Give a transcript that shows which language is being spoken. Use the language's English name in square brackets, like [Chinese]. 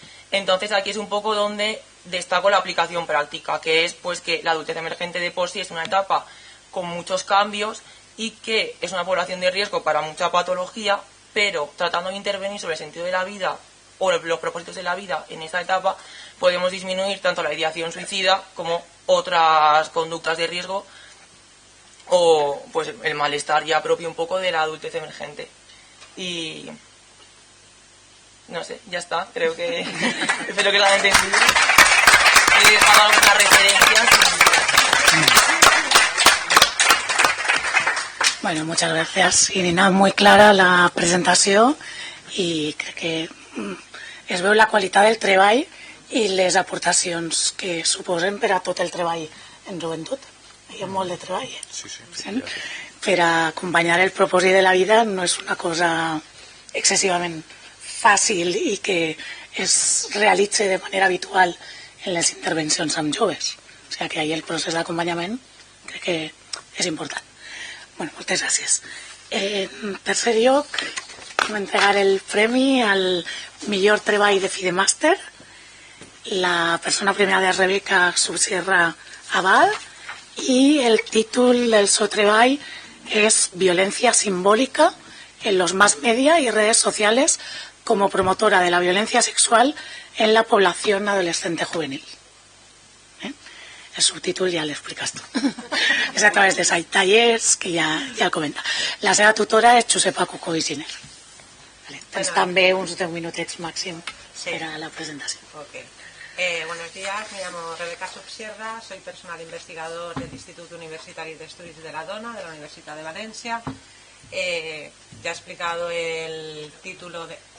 [Spanish] Entonces aquí es un poco donde destaco la aplicación práctica, que es pues que la adultez emergente de por sí es una etapa con muchos cambios y que es una población de riesgo para mucha patología, pero tratando de intervenir sobre el sentido de la vida o los propósitos de la vida en esta etapa, podemos disminuir tanto la ideación suicida como otras conductas de riesgo o pues el malestar ya propio un poco de la adultez emergente. Y no sé, ya está, creo que espero que lo hayan entendido. He dejado algunas referencias Bueno, muchas gracias, Irina. Muy clara [Catalan] la presentació i crec que es veu la qualitat del treball i les aportacions que suposen per a tot el treball en joventut. Hi ha molt de treball, Sí. per a acompanyar el propòsit de la vida no és una cosa excessivament fàcil i que es realitza de manera habitual en les intervencions amb joves. O sigui que ahí el procés d'acompanyament crec que és important. Bueno, moltes gràcies. En tercer lloc, vam entregar el premi al millor treball de fi de màster. La persona premiada és Rebeca Subsierra Abad y el títol del seu treball es [Spanish] Violencia simbólica en los más media y redes sociales como promotora de la violencia sexual en la población adolescente juvenil. [Catalan] El subtítol ja l'expliques tu. És a través de site tallers, que ja el comenta. La seva tutora és Josepa Cucó i Giner. Tens també uns 10 minutets màxim per a la presentació. Okay. [Spanish] Buenos días, me llamo Rebeca Subsierra, soy personal investigador del Instituto Universitario de Estudios de la Dona, de la Universidad de Valencia. Ya he explicado el título